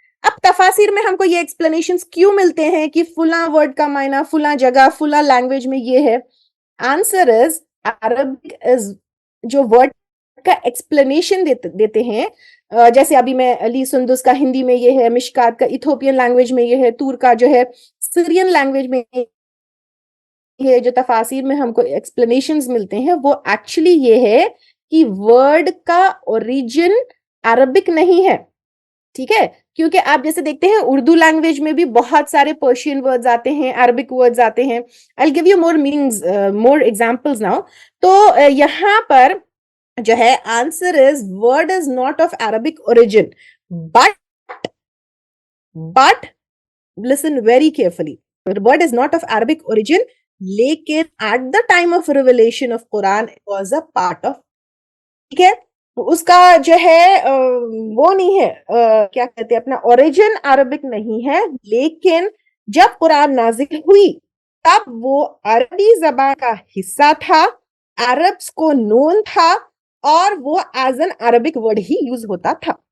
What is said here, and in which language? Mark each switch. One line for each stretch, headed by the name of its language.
Urdu: اب تفاسیر میں ہم کو یہ ایکسپلینیشنز کیوں ملتے ہیں کہ فلاں ورڈ کا معنی فلاں جگہ فلاں لینگویج میں یہ ہے؟
English: answer is Arabic is
Urdu: جو ورڈ کا ایکسپلینیشن دیتے ہیں, جیسے ابھی میں لی سندس کا ہندی میں یہ ہے, مشکات کا ایتھوپین لینگویج میں یہ ہے, تور کا جو ہے سیرین لینگویج میں یہ, جو تفاسیر میں ہم کو ایکسپلینیشنز ملتے ہیں وہ ایکچولی یہ ہے کہ ورڈ کا اوریجن عربک نہیں ہے. ٹھیک ہے, کیونکہ آپ جیسے دیکھتے ہیں اردو لینگویج میں بھی بہت سارے پرشین ورڈز آتے ہیں, عربک ورڈز آتے ہیں.
English: I'll give you more meanings, more examples now.
Urdu: تو یہاں پر جو ہے
English: answer is word is not of Arabic origin, but listen very carefully, word is not of Arabic origin,
Urdu: لیکن
English: at the time of revelation of Quran it was a part of.
Urdu: ٹھیک ہے, اس کا جو ہے وہ نہیں ہے, کیا کہتے ہیں, اپنا اوریجن عربک نہیں ہے, لیکن جب قرآن نازل ہوئی تب وہ عربی زبان کا حصہ تھا, عربس کو نون تھا, اور وہ
English: as an Arabic word
Urdu: he use ہوتا تھا.